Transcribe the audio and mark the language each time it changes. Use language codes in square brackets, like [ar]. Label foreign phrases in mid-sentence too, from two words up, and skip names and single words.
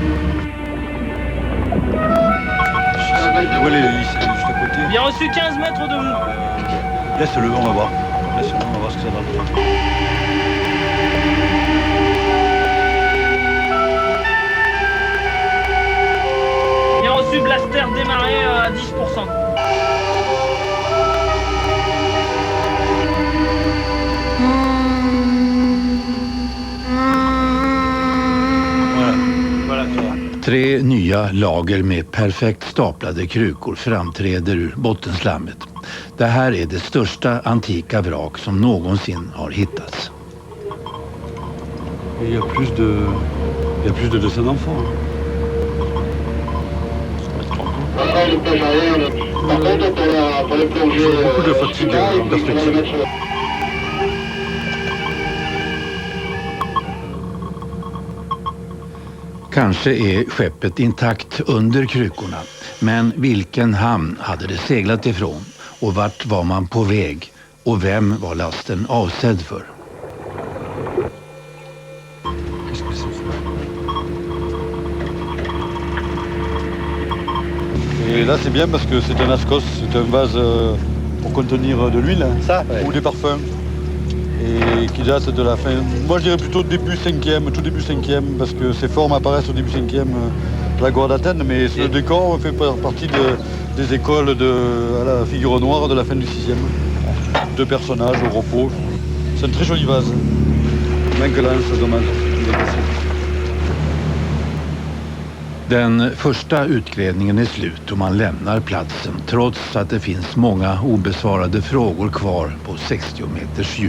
[fr] Ouais, les listes juste à côté. Bien reçu 15 mètres de vous. Laisse-le, on va voir. Laisse-le, on va voir ce que ça donne. Bien reçu, blaster démarré à 10%. [sv] Tre nya lager med perfekt staplade krukor framträder ur bottenslammet. Det här är det största antika vrak som någonsin har hittats. [fr] Il y a plus de dessins d'enfants. Beaucoup de fatigue en perspective. [sv] Kanske är skeppet intakt under krukorna, men vilken hamn hade det seglat ifrån och vart var man på väg och vem var lasten avsedd för? [fr] Et là c'est bien parce que c'est un ascos, c'est un vase pour contenir de l'huile ou des parfums. Et qui date de la fin, moi je dirais plutôt début 5e, tout début 5e, parce que ces formes apparaissent au début 5e de la Goire d'Athènes, mais ce décor fait partie des écoles à la figure noire de la fin du 6e. Deux personnages au repos. C'est un très joli vase. Vinkelance, c'est dommage. [sv] Den första utgrävningen är slut och man lämnar platsen trots att det finns många obesvarade frågor kvar på 60 meters djup.